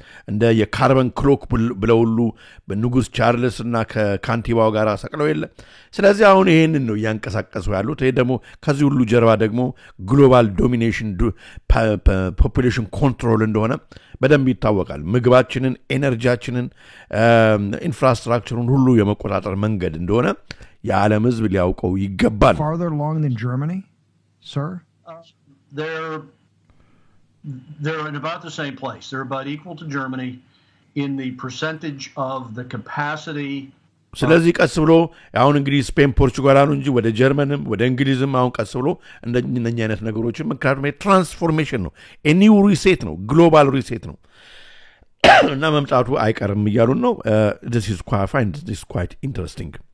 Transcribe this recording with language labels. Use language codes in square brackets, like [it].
[am] እንደ የካርበን ክሎክ ብለው ሁሉ በንጉስ ቻርልስ እና ከካንቲባው ጋር ሰቅለው የለ ስለዚህ አሁን ይሄንን ነው ያንቀሳቀሱ ያሉት ይሄ ደግሞ ከዚህ ሁሉ ጀርባ ደግሞ ግሎባል ዶሚኔሽን ፖፑሌሽን ኮንትሮል እንደሆነ በደንብ ይታወቃል ምግባችንን ኤነርጂያችንን ኢንፍራስትራክቸሩን ሁሉ የመቆጣጠር መንገድ እንደሆነ የዓለም ህዝብ ሊያውቀው ይገባል [en] farther along than Germany sir they're in about the same place they're about equal to Germany in the percentage of the capacity [am] ስለዚህ ቀስ ብሎ አሁን እንግዲህ ስፔን ፖርቹጋል አሁን እንጂ ወደ ጀርመንም ወደ እንግሊዝም አሁን ቀስ ብሎ እንደኛ አይነት ነገሮችን ምክንያቱም ትራንስፎርሜሽን ነው ኒው ሪሴት ነው ግሎባል ሪሴት ነው እና መምጣቱ አይቀርም እያሉ ነው [en] this is quite fine this is quite interesting